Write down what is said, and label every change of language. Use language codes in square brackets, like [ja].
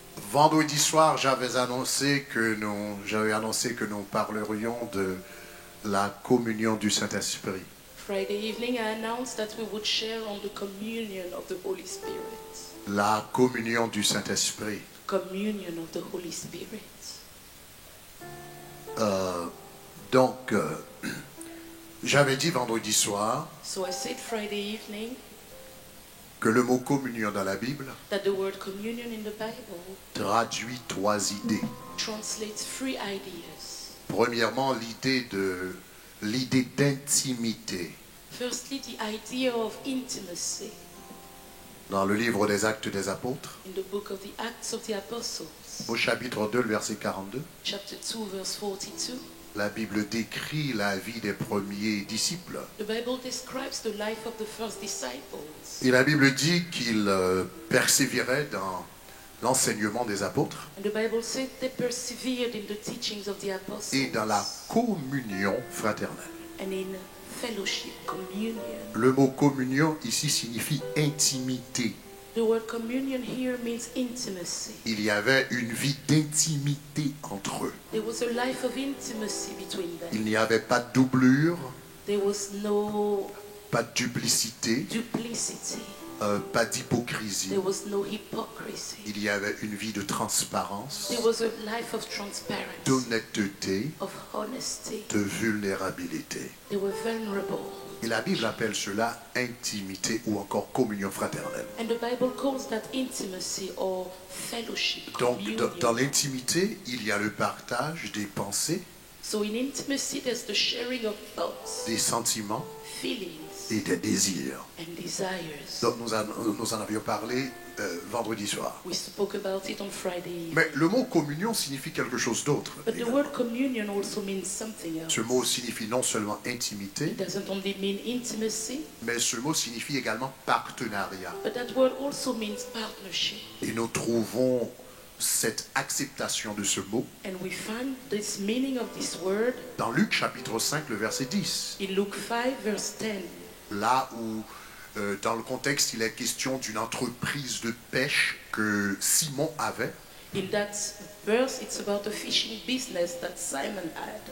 [fr] Vendredi soir, j'avais annoncé que nous parlerions de la communion du Saint-Esprit. [en] Friday evening, I announced that we would share on the communion of the Holy Spirit. [fr] La communion du Saint-Esprit. [en] Communion of the Holy Spirit. [fr] Donc, j'avais dit vendredi soir [en] So I said Friday evening [fr] que le mot communion dans la Bible [en] that the word communion in the Bible [fr] traduit 3 idées. [en] translates 3 ideas. [fr] Premièrement, l'idée d'intimité. [en] Firstly, the idea of intimacy. [fr] Dans le livre des Actes des Apôtres, [en] In the book of the Acts of the Apostles, [fr] au chapitre 2, le verset 42, [en] chapter 2, verse 42, [fr] la Bible décrit la vie des premiers disciples. [en] the Bible describes the life of the first disciples. [fr] Et la Bible dit qu'ils persévéraient dans l'enseignement des apôtres [en] And the Bible said they persevered in the teachings of the apostles [fr] et dans la communion fraternelle. [en] and in fellowship, communion. [fr] Le mot communion ici signifie intimité. [en] The word communion here means intimacy. [fr] Il y avait une vie d'intimité entre eux. [en] There was a life of intimacy between them. [fr] Il n'y avait pas de doublure, [en] There was no [fr] pas de duplicité, [en] duplicity. [fr] pas d'hypocrisie. [en] There was no hypocrisy. [fr] Il y avait une vie de transparence, [en] There was a life of transparency, [fr] d'honnêteté, [en] of honesty. [fr] de vulnérabilité. [en] They were vulnerable. [fr] Et la Bible appelle cela intimité ou encore communion fraternelle. [en] And the Bible calls that intimacy or fellowship, [fr] Donc [en] communion. [fr] dans l'intimité, il y a le partage des pensées, [en] So in intimacy, there's the sharing of thoughts, [fr] des sentiments [en] feelings, [fr] et des désirs. [en] and desires. [fr] Donc nous en avions parlé vendredi soir. [en] We spoke about it on Friday evening. [fr] Mais le mot communion signifie quelque chose d'autre. [en] But the word communion also means something else. [fr] Ce mot signifie non seulement intimité, [en] It doesn't only mean intimacy, [fr] mais ce mot signifie également partenariat. [en] but that word also means partnership. [fr] Et nous trouvons cette acceptation de ce mot [en] And we find this meaning of this word [fr] dans Luc chapitre 5, le verset 10. [en] in Luke 5, verse 10. [fr] Là où, dans le contexte, il est question d'une entreprise de pêche que Simon avait. [en] In that verse, it's about a fishing business that Simon had.